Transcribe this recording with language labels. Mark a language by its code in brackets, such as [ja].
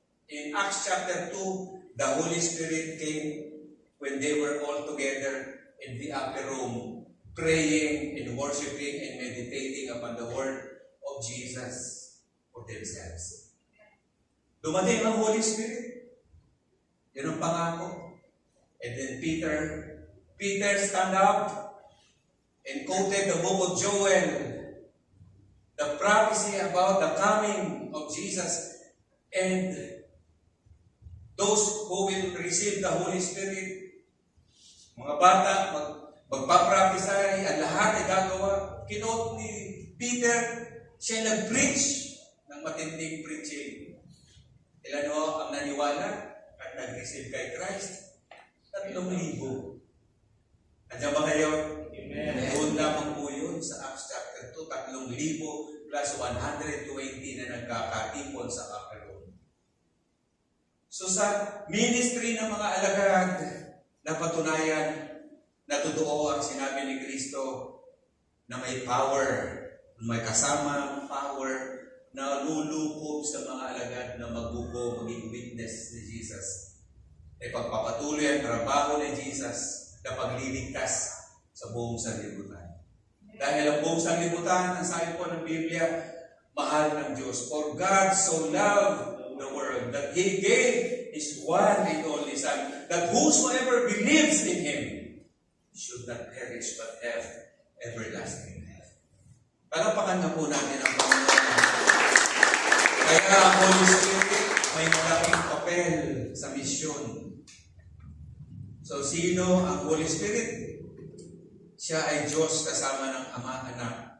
[en] In Acts chapter 2, the Holy Spirit came when they were all together in the upper room, praying and worshiping and meditating upon the word of Jesus for themselves. [tl] Dumating ang Holy Spirit. Yan ang pangako. [en] And then Peter stand up and quoted the book of Joel, the prophecy about the coming of Jesus and those who will receive the Holy Spirit. [tl] Mga bata, magpaprophesy, ang lahat ay gagawa. Kinote ni Peter, siya nag-preach ng matinding preaching. Ilan ho ang naniwala at nag-receive kay Christ? 3,000. Andiyan ba kayo? Amen. Doon lamang po yun sa Acts chapter 2, 3,000 plus 120 na nagkakatipon sa upper room. So sa ministry ng mga alagad, napatunayan na totoo ang sinabi ni Kristo na may power, may kasamang power na lulukob sa mga alagad na magbubo, maging witness ni Jesus. Ay pagpapatuloy ang trabaho ni Jesus na pagliligtas sa buong sanlibutan. Dahil ang buong sanlibutan, ang sabi po ng Biblia, mahal ng Diyos. [en] For God so loved the world that He gave His one and only Son, that whosoever believes in Him should not perish but have everlasting life. [tl] Palapakan na po natin ang Panginoon. Kaya ang Holy Spirit may malaking papel sa misyon. So, sino ang Holy Spirit? Siya ay Diyos kasama ng Ama, Anak.